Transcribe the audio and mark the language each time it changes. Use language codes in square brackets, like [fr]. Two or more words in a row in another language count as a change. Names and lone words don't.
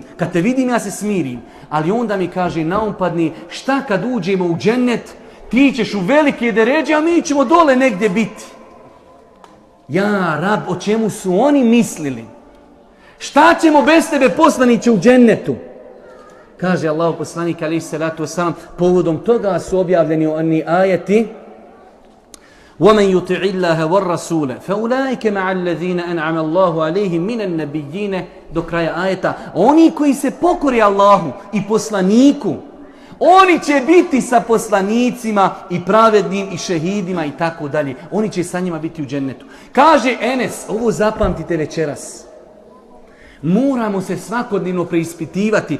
[bs] Kad te vidim, ja se smirim. Ali onda mi kaže, naumpadni, šta kad uđemo u džennet, ti ćeš u velike deređe, a mi ćemo dole negdje biti. Ja, rab, o čemu su oni mislili? Šta ćemo bez tebe, poslaniće, u džennetu? Kaže Allahu poslanik [ar] عليه الصلاة والسلام, [bs] povodom toga su objavljeni oni ajeti: [ar] وَمَنْ يُطِعِ اللَّهَ وَالرَّسُولَ فَأُولَٰئِكَ مَعَ الَّذِينَ أَنْعَمَ اللَّهُ عَلَيْهِمْ مِنَ النَّبِيِّينَ, [bs] do kraja ajeta. Oni koji se pokori Allahu i poslaniku, oni će biti sa poslanicima i pravednim i šehidima i tako dalje. Oni će sa njima biti u džennetu. Kaže Enes, ovo zapamtite večeras. Moramo se svakodnevno preispitivati.